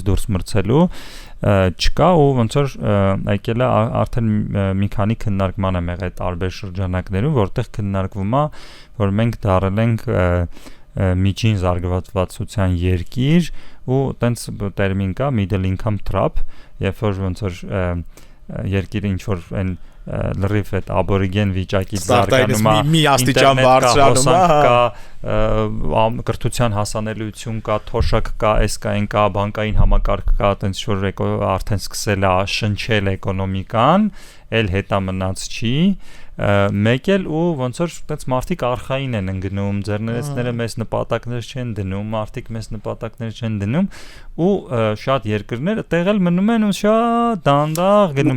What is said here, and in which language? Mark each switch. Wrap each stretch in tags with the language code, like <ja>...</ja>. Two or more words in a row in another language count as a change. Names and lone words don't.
<hy>դուրս մրցելու չկա ու ոնց որ եկել է արդեն մի քանի քննարկման եմ եղել տարբեր շրջանակներում, որտեղ քննարկվում է, որ մենք դառել ենք միջին զարգացվածության երկիր ու տենց տերմին կա</hy> <en>middle income trap,</en> <hy>երբ որ ոնց որ երկիրը ինչ որ այն լրիվ այդ աբորիգեն վիճակից զարգանում է, մի աստիճան բարձրանում է, կրթության հասանելիություն կա, թոշակ կա, այս կա, այն կա, բանկային համակարգ կա, տենց որ արդեն սկսել է շնչել էկոնոմիկան, էլ հետա մնաց չի, մեկ էլ ու ոնց որ այդպես մարդիկ արխային են ընկնում, ձեռներեցները մեծ նպատակներ չեն դնում, մարդիկ մեծ նպատակներ չեն դնում ու շատ երկրներ այդտեղ էլ մնում են ու շատ դանդաղ գնում են։</hy>